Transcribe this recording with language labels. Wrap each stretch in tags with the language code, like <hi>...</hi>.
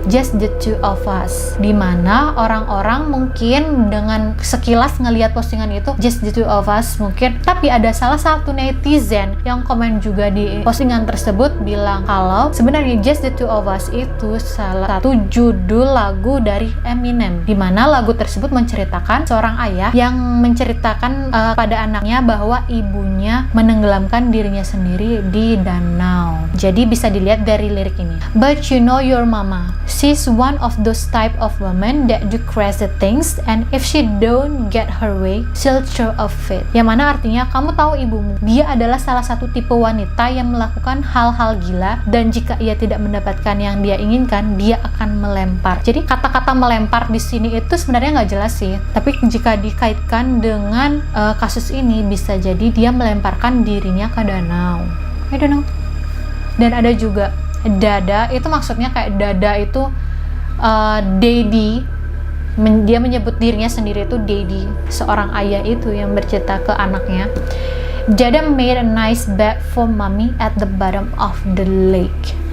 <id>"Just the two of us", dimana orang-orang mungkin dengan sekilas ngelihat postingan itu "Just the two of us" mungkin, tapi ada salah satu netizen yang komen juga di postingan tersebut bilang kalau sebenarnya "Just the two of us" itu salah satu judul lagu dari Eminem, dimana lagu tersebut menceritakan seorang ayah yang menceritakan pada anaknya bahwa ibunya menenggelamkan dirinya sendiri di danau. Jadi bisa dilihat dari lirik ini.</id> <en>But you know your mama, she's one of those type of women that do crazy things, and if she don't get her way, she'll throw a fit.</en> <id>Yang mana artinya kamu tahu ibumu, dia adalah salah satu tipe wanita yang melakukan hal-hal gila, dan jika ia tidak mendapatkan yang dia inginkan, dia akan melempar. Jadi kata-kata melempar di sini itu sebenarnya nggak jelas sih, tapi jika dikaitkan dengan kasus ini bisa jadi dia melemparkan dirinya ke danau.</id> <en>I don't know.</en> <id>Dan ada juga dada, itu maksudnya kayak dada itu daddy, dia menyebut dirinya sendiri itu daddy, seorang ayah itu yang bercerita ke anaknya.</id> <en>Dada made a nice bed for mommy at the bottom of the lake.</en>